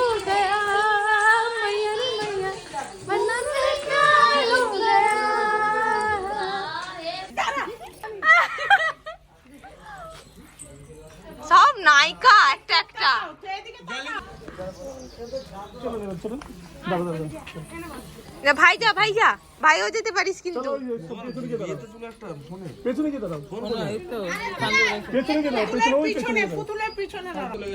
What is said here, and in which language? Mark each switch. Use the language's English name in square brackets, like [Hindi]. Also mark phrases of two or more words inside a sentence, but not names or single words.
[Hindi] गया, मैया रे मैया, वरना में प्यार हो गया। [Bangla] সব নায়িকা একটা একটা। ভাইজা ভাইও যেতে পারিস কিন্তু। পেছনে গিয়ে দাঁড়াও, পিছনে পুতুলের পিছনে দাও।